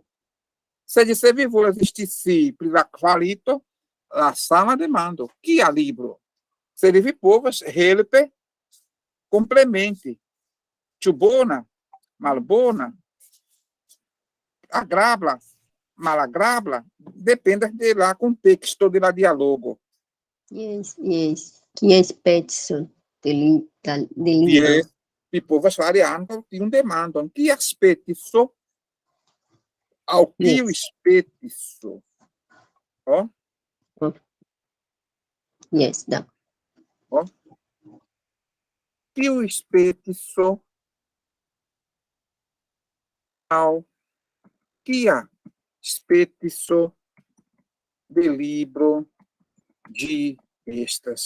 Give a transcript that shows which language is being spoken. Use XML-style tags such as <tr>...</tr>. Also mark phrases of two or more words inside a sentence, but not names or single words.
<eo>Sed se vi volas scii pri la kvalito, la sama demando, kia libro? Sed vi povas helpe komplementi. Ĉu bona, malbona, agrabla, malagrabla, depende de la contexto de la dialogo.</eo> <en>Yes.</en> <pt>Que aspecto de livro?</pt> <en>Yes.</en> <eo>Vi povas fari ankaŭ tiun demandon. Kia spetiso aŭ kiu spetiso?</eo> <en>Yes, da.</en> <eo>Kiu spetiso aŭ kia spetiso de libro ĝi estas?</eo>